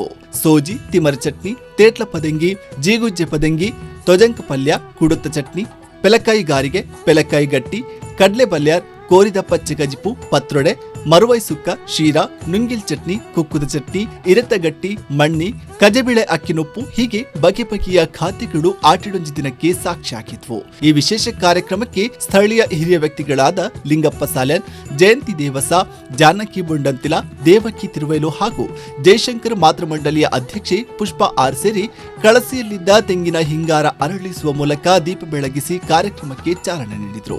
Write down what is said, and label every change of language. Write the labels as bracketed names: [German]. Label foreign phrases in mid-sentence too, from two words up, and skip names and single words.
[Kannada] ಸೋಜಿ, ತಿಮರ ಚಟ್ನಿ, ತೇಟ್ಲ ಪದಂಗಿ, ಜೀಗುಜ್ಜೆ ಪದಂಗಿ, ತೊಜಂಕ ಪಲ್ಯ, ಕುಡುತ್ತ ಚಟ್ನಿ, ಪೆಲಕಾಯಿ ಗಾರಿಗೆ, ಪೆಲಕಾಯಿ ಗಟ್ಟಿ, ಕಡ್ಲೆ ಬಲ್ಯಾರ್, ಕೋರಿದ ಪಚ್ಚೆ ಗಜಿಪು, ಪತ್ರೊಡೆ, ಮರುವೈ ಸುಕ್ಕ, ಶೀರಾ, ನುಂಗಿಲ್ ಚಟ್ನಿ, ಕುಕ್ಕುದ ಚಟ್ನಿ, ಇರತಗಟ್ಟಿ, ಮಣ್ಣಿ, ಕಜಬಿಳೆ ಅಕ್ಕಿನೊಪ್ಪು ಹೀಗೆ ಬಗೆ ಬಗೆಯ ಖಾದ್ಯಗಳು ಆಟಿಡೊಂಜಿ ದಿನಕ್ಕೆ ಸಾಕ್ಷಿಯಾಗಿದ್ವು. ಈ ವಿಶೇಷ ಕಾರ್ಯಕ್ರಮಕ್ಕೆ ಸ್ಥಳೀಯ ಹಿರಿಯ ವ್ಯಕ್ತಿಗಳಾದ ಲಿಂಗಪ್ಪ ಸಾಲ್ಯಾನ್, ಜಯಂತಿ ದೇವಸ, ಜಾನಕಿ ಬುಂಡಂತಿಲ, ದೇವಕಿ ತಿರುವೈಲು ಹಾಗೂ ಜೈಶಂಕರ್ ಮಾತೃ ಮಂಡಳಿಯ ಅಧ್ಯಕ್ಷೆ ಪುಷ್ಪಾ ಆರ್ ಸೇರಿ ಕಳಸಿಯಲ್ಲಿದ್ದ ತೆಂಗಿನ ಹಿಂಗಾರ ಅರಳಿಸುವ ಮೂಲಕ ದೀಪ ಬೆಳಗಿಸಿ ಕಾರ್ಯಕ್ರಮಕ್ಕೆ ಚಾಲನೆ ನೀಡಿದರು.